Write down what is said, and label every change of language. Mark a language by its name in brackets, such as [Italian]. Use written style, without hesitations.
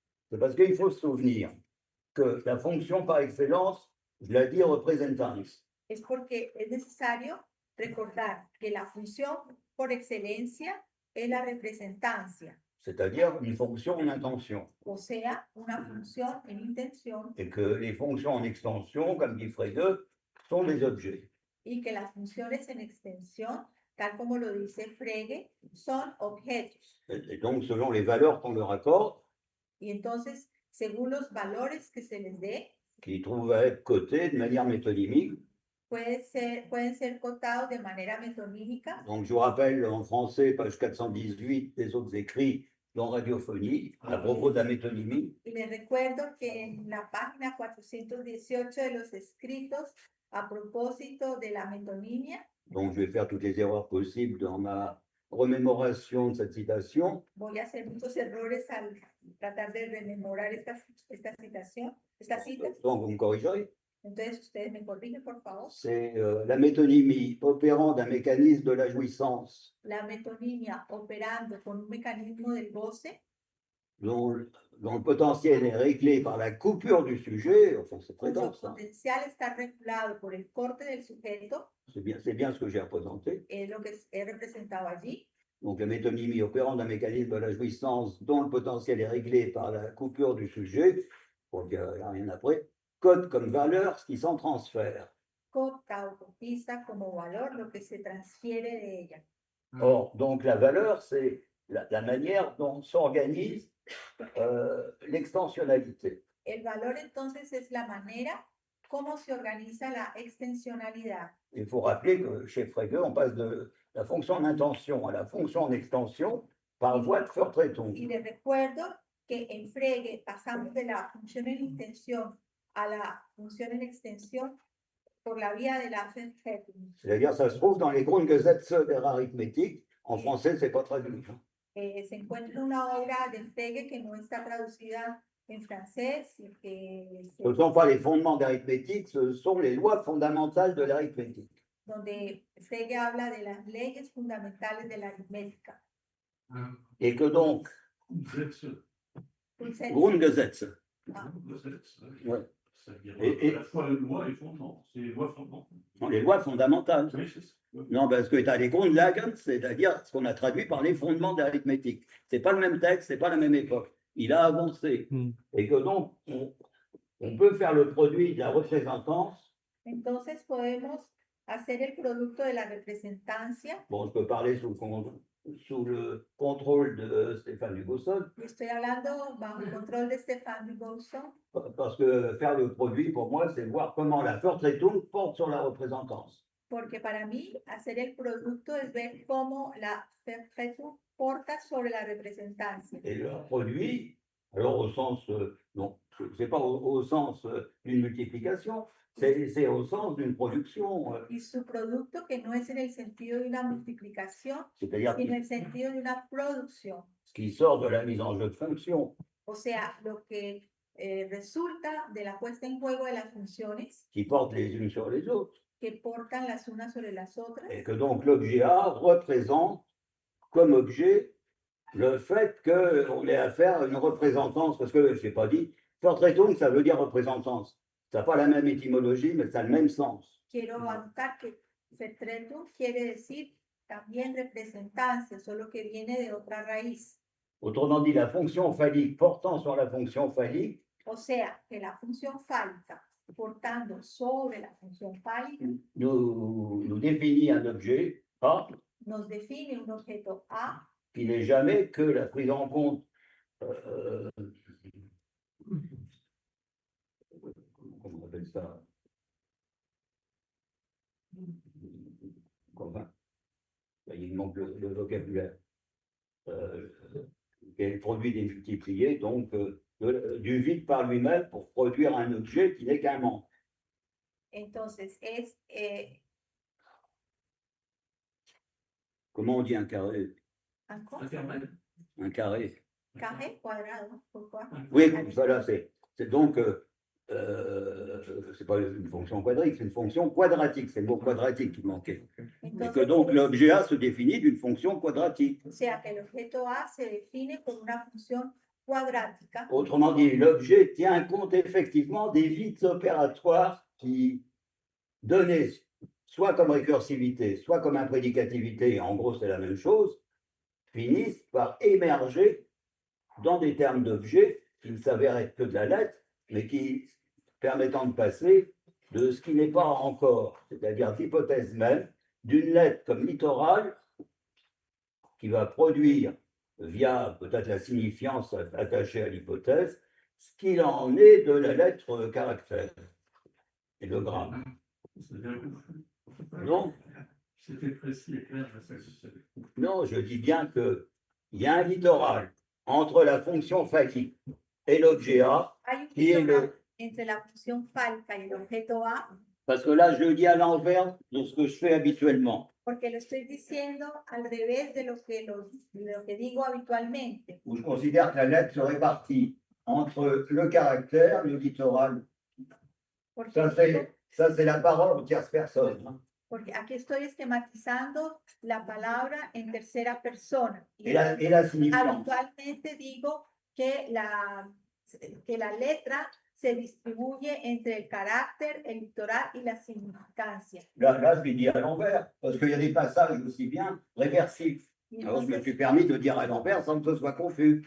[French] C'est parce qu'il faut se souvenir que la fonction par excellence, je la dis représentance. [Spanish] Es porque es necesario recordar que la función por excelencia es la representancia. [French] C'est-à-dire une fonction en intention. [Spanish] O sea, una función en intención. [French] Et que les fonctions en extension, comme dit Frege, sont des objets. [Spanish] Y que las funciones en extensión, tal como lo dice Frege, son objetos. [French] Et donc, selon les valeurs qu'on leur accorde, [Spanish] y entonces, según los valores que se les dé, [French] qui trouvent à être cotés de manière métonymique. [Spanish] Pueden ser cotados de manera metonímica. [French] Donc, je vous rappelle en français, page 418 des autres écrits dans Radiophonie, à propos de la métonymie. [Spanish] Y les recuerdo que en la página 418 de los escritos a propósito de la metonimia. [French] Donc, je vais faire toutes les erreurs possibles dans ma remémoration de cette citation. [Spanish] Voy a hacer muchos errores al tratar de rememorar esta citación, esta cita. [French] Donc, vous me corrigerez. [Spanish] Entonces, ustedes me corrigen, por favor. [French] C'est la métonymie opérant d'un mécanisme de la jouissance. [Spanish] La metonimia operando con un mecanismo del goce. [French] Dont le potentiel est réglé par la coupure du sujet. Enfin, c'est très dense. [Spanish] El potencial está regulado por el corte del sujeto. [French] C'est bien ce que j'ai représenté. [Spanish] Es lo que he representado allí. [French] Donc, la métonymie opérant d'un mécanisme de la jouissance dont le potentiel est réglé par la coupure du sujet, pour qu'il n'y a rien après, code comme valeur ce qui s'en transfère. [Spanish] Cota o cotista como valor lo que se transfiere de ella. [French] Or, donc, la valeur, c'est la manière dont s'organise l'extensionnalité. [Spanish] El valor, entonces, es la manera cómo se organiza la extensionalidad. [French] Il faut rappeler que chez Frege, on passe de la fonction en intention à la fonction en extension par voie de Vertretung. [Spanish] Y les recuerdo que en Frege pasamos de la función en intención a la función en extensión por la vía de la Vertretung. [French] C'est-à-dire, ça se trouve dans les Grundgesetze der Arithmétique. En français, c'est pas traduit. [Spanish] Se encuentra una obra de Frege que no está traducida en francés y que... [French] Ce ne sont pas les fondements d'arithmétique, ce sont les lois fondamentales de l'arithmétique. [Spanish] donde Frege habla de las leyes fundamentales de la aritmética. [French] Et que donc, [German] Grundsätze. Grundsätze. Grundgesetze, Grundsätze. [French] ouais, C'est-à-dire Et- à la fois les lois et fondements. C'est les lois fondamentales. sont les lois fondamentales. Oui, c'est ça. Non, parce que tu as les Grundlagen, c'est-à-dire ce qu'on a traduit par les fondements de l'arithmétique. C'est pas le même texte, c'est pas la même époque. Il a avancé. Et que donc, on peut faire le produit de la représentance. [Spanish] Entonces podemos hacer el producto de la representancia. [French] Bon, je peux parler sous le contrôle de Stéphane Dubuisson, [Spanish] Y estoy hablando bajo el control de Stéphane Dubuisson, [French] parce que faire le produit, pour moi, c'est voir comment la Vertretung porte sur la représentance. [Spanish] porque para mí hacer el producto es ver cómo la Vertretung porta sobre la representancia. [French] Et le produit, alors au sens, non, c'est pas au sens d'une multiplication, c'est au sens d'une production, [Spanish] Y su producto que no es en el sentido de una multiplicación, [French] c'est-à-dire [Spanish] sino en el sentido de una producción. [French] ce qui sort de la mise en jeu de fonctions, [Spanish] O sea, lo que resulta de la puesta en juego de las funciones [French] qui portent les unes sur les autres. [Spanish] que portan las unas sobre las otras. [French] Et que donc l'objet A représente comme objet le fait qu'on ait affaire à une représentance, parce que je n'ai pas dit, Vertretung, ça veut dire représentance. Ça n'a pas la même étymologie, mais ça a le même sens. [Spanish] Quiero anotar que Vertretung quiere decir también representancia, solo que viene de otra raíz. [French] Autrement dit, la fonction phallique portant sur la fonction phallique, [Spanish] O sea, que la función fálica portando sobre la función fálica [French] nous définit un objet A [Spanish] nos define un objeto A [French] qui n'est jamais que la prise en compte comment on appelle ça, enfin, il manque le vocabulaire, qui est le produit des multipliés, donc du vide par lui-même pour produire un objet qui n'est qu'un membre. [Spanish] Entonces [French] Comment on dit un carré? Intermède. Un carré. carré cuadrado, pourquoi? Oui, voilà, c'est donc, c'est pas une fonction quadrique, c'est une fonction quadratique, c'est le mot quadratique qui manquait. Et que donc l'objet A se définit d'une fonction quadratique. [Spanish] O sea, que el objeto A se define con una función cuadrática. [French] Autrement dit, l'objet tient compte effectivement des vides opératoires qui, donnés soit comme récursivité, soit comme imprédicativité, en gros c'est la même chose, finissent par émerger dans des termes d'objets qui ne s'avèrent être que de la lettre, mais qui permettant de passer de ce qui n'est pas encore, c'est-à-dire l'hypothèse même d'une lettre comme littorale qui va produire, via peut-être la signifiance attachée à l'hypothèse, ce qu'il en est de la lettre caractère et le gramme. C'est bien compris. Non, C'était précis et clair. non, je dis bien qu'il y a un littoral entre la fonction phallique et l'objet A, [Spanish] Hay un [French] qui est littoral le... [Spanish] entre la función fálica y el objeto A, [French] Parce que là, je le dis à l'envers de ce que je fais habituellement, [Spanish] porque lo estoy diciendo al revés de lo que digo habitualmente, [French] où je considère que la lettre se répartit entre le caractère, le littoral. [Spanish] porque, [French] Ça, c'est la parole en tierce personne. Hein. [Spanish] porque aquí estoy esquematizando la palabra en tercera persona. [French] Et la signifiance. [Spanish] Habitualmente digo que la letra se distribuye entre el carácter, el litoral y la significancia. [French] Là, je l'ai dit à l'envers, parce qu'il y a des passages aussi bien réversifs. [Spanish] Y [French] Alors, je me [Spanish] entonces, [French] suis permis de dire à l'envers sans que ce soit confus.